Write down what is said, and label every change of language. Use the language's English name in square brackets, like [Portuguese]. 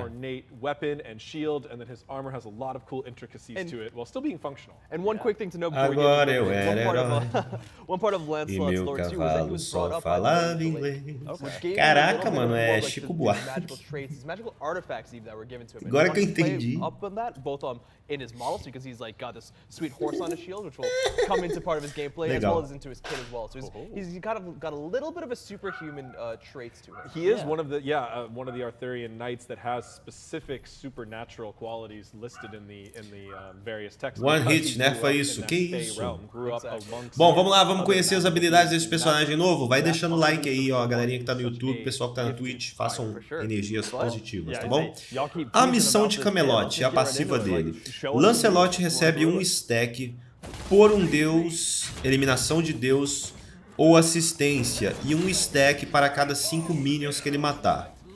[English] Ornate weapon and shield, and then his armor has a lot of cool intricacies to it, while still being functional. And one quick thing to know before [Portuguese] Agora eu era herói. [English] one part of Lancelot's lore too was that he was brought up by [Portuguese] falava inglês. Caraca, mano, é Chico Buarque. [English] Magical traits, magical artifacts even that were given to him. [Portuguese] Agora que eu entendi. [English] Up on that, both in his models, because he's like got this sweet horse on his shield, which will come into part of his gameplay, as well as into his kit as well. So he's got a little bit of a superhuman traits to him. He is one of the Arthurian knights that has specific supernatural qualities listed in the various texts. [Portuguese] One hit, nerfa isso, que isso? Bom, vamos lá, vamos conhecer as habilidades desse personagem novo. Vai deixando o like aí, ó, a galerinha que tá no YouTube, o pessoal que tá na Twitch, façam energias positivas, tá bom? A missão de Camelot é a passiva dele. Lancelot recebe um stack por um deus, eliminação de deus ou assistência, e um stack para cada 5 minions que ele matar.